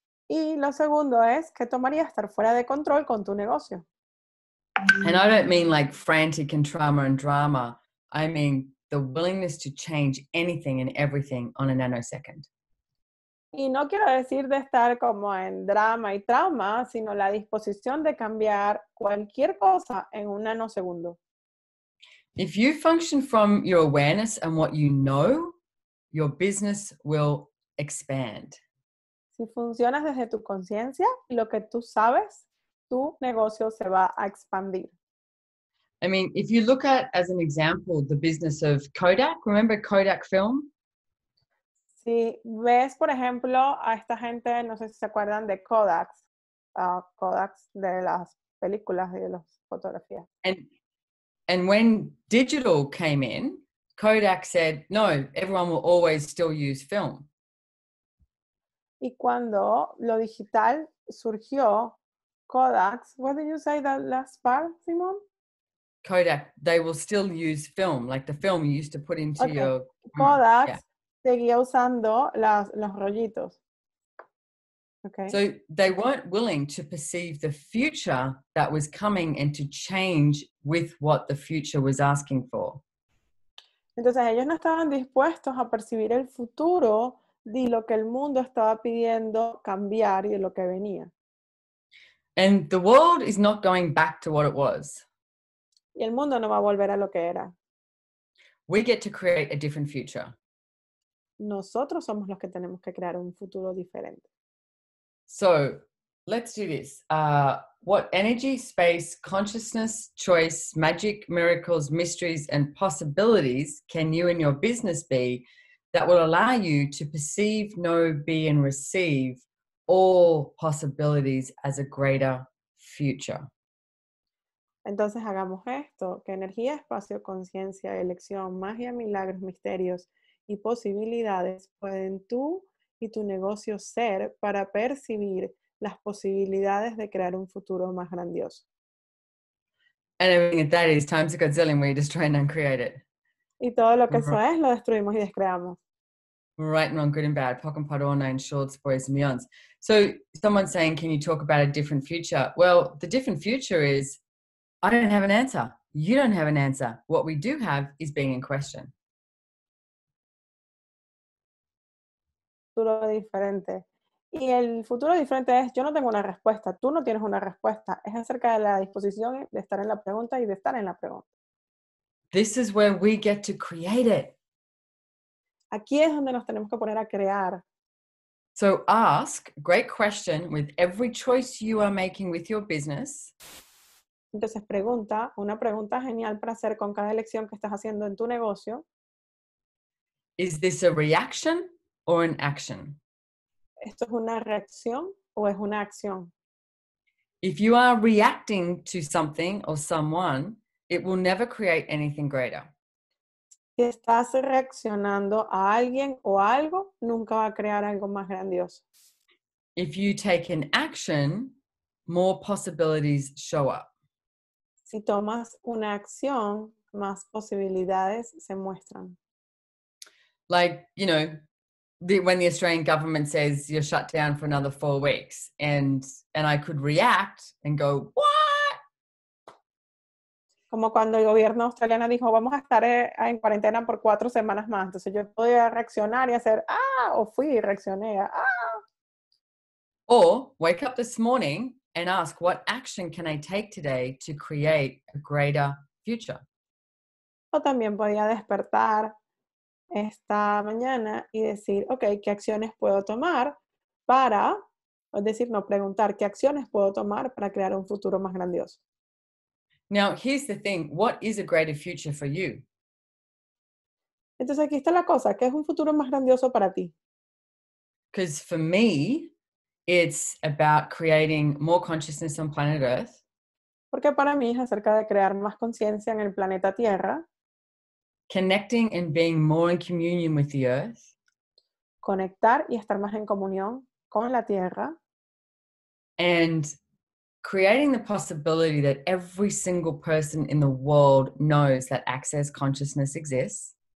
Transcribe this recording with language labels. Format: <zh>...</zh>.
<es>Y lo segundo es, ¿qué tomaría estar fuera de control con tu negocio?</es> <en>And I don't mean like frantic and trauma and drama. I mean the willingness to change anything and everything on a nanosecond.</en> <es>Y no quiero decir de estar como en drama y trauma, sino la disposición de cambiar cualquier cosa en un nanosegundo.</es> <en>If you function from your awareness and what you know, your business will expand.</en> <es>Si funcionas desde tu conciencia y lo que tú sabes, tu negocio se va a expandir.</es> <en>I mean, if you look at, as an example, the business of Kodak, remember Kodak film?</en> <es>Si ves, por ejemplo, a esta gente, no sé si se acuerdan de Kodak. Kodaks de las películas y de las fotografías.</es> <en>And when digital came in, Kodak said, no, everyone will always still use film.</en> <es>Y cuando lo digital surgió, Kodaks,</es> <en>what did you say that last part, Simon? Kodak, they will still use film, like the film you used to put into your...</en> <es>Kodaks seguía usando los rollitos.</es> <en>Okay. So they weren't willing to perceive the future that was coming and to change with what the future was asking for.</en> <es>Entonces ellos no estaban dispuestos a percibir el futuro de lo que el mundo estaba pidiendo cambiar y de lo que venía.</es> <en>And the world is not going back to what it was.</en> <es>Y el mundo no va a volver a lo que era.</es> <en>We get to create a different future.</en> <es>Nosotros somos los que tenemos que crear un futuro diferente.</es> <en>So let's do this. What energy, space, consciousness, choice, magic, miracles, mysteries, and possibilities can you and your business be that will allow you to perceive, know, be, and receive all possibilities as a greater future?</en> <es>Entonces hagamos esto, que energía, espacio, conciencia, elección, magia, milagros, misterios y posibilidades pueden tú y tu negocio ser para percibir las posibilidades de crear un futuro más grandioso.</es> <en>And everything that is times a gazillion, we destroy and uncreate it.</en> <es>Y todo lo que eso es, lo destruimos y descreamos.</es> <en>Right and wrong, good and bad, pock and parona, and shorts, boys and beyonds. So someone's saying, can you talk about a different future? Well, the different future is, I don't have an answer. You don't have an answer. What we do have is being in question.</en> <es>Futuro diferente. Y el futuro diferente es, yo no tengo una respuesta, tú no tienes una respuesta. Es acerca de la disposición de estar en la pregunta y de estar en la pregunta.</es> <en>This is where we get to create it.</en> <es>Aquí es donde nos tenemos que poner a crear.</es> <en>So ask, great question, with every choice you are making with your business.</en> <es>Entonces pregunta, una pregunta genial para hacer con cada elección que estás haciendo en tu negocio.</es> <en>Is this a reaction or an action?</en> <es>¿Esto es una reacción o es una acción?</es> <en>If you are reacting to something or someone, it will never create anything greater.</en> <es>Si estás reaccionando a alguien o algo, nunca va a crear algo más grandioso.</es> <en>If you take an action, more possibilities show up.</en> <es>Si tomas una acción, más posibilidades se muestran.</es> <en>Like, you know, when the Australian government says you're shut down for another 4 weeks, and I could react and go, what?</en> <es>Como cuando el gobierno australiano dijo, vamos a estar en cuarentena por 4 semanas más. Entonces yo podía reaccionar y hacer, o fui y reaccioné,</es> <en>Or wake up this morning and ask, what action can I take today to create a greater future?</en> <es>O también podía despertar esta mañana y decir, ok, ¿qué acciones puedo tomar para, es decir, no preguntar, ¿qué acciones puedo tomar para crear un futuro más grandioso?</es> <en>Now, here's the thing. What is a greater future for you?</en> <es>Entonces aquí está la cosa, ¿qué es un futuro más grandioso para ti?</es> <en>Because for me, it's about creating more consciousness on planet Earth.</en> <es>Porque para mí es acerca de crear más conciencia en el planeta Tierra,</es> <en>Connecting and being more in communion with the earth,</en> <es>conectar y estar más en comunión con la Tierra,</es> <en>and creating the possibility that every single person in the world knows that access consciousness exists.</en>